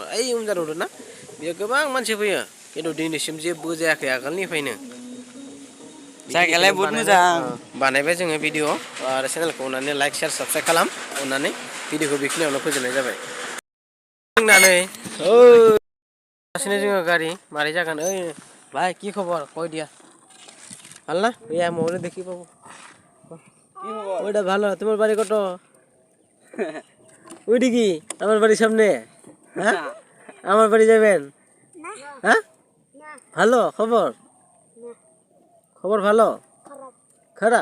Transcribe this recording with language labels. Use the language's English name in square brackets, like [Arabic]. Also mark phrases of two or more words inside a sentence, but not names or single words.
[Bodo] ओइ उनजा नुदों ना, बेयो गोबां मानसि फैयो, खिन्थु दिनैसिम जेबो जायाखै आगोलनिफ्रायनो। जायगायालाय बहुद मोजां बानायबाय जोङो भिडिअ, आरो चेनेलखौ अननानै [English] like share subscribe [Bodo] खालाम। अननानै भिडिअखौ बेखिनियावनो फोजोबनाय जाबाय। जोंनानै जोङो गारि मारै जागोन? [Bangla] ওই ভাই কি খবর? কই দিয়া ভাল না? ইয়া মোবাইলে দেখি পাবো। ওইটা ভালো। তোমার বাড়ি কত? ওইদিকে আমার বাড়ির সামনে। হ্যাঁ আমার বাড়ি যাবেন? হ্যাঁ ভালো খবর? খবর ভালো খারাপ?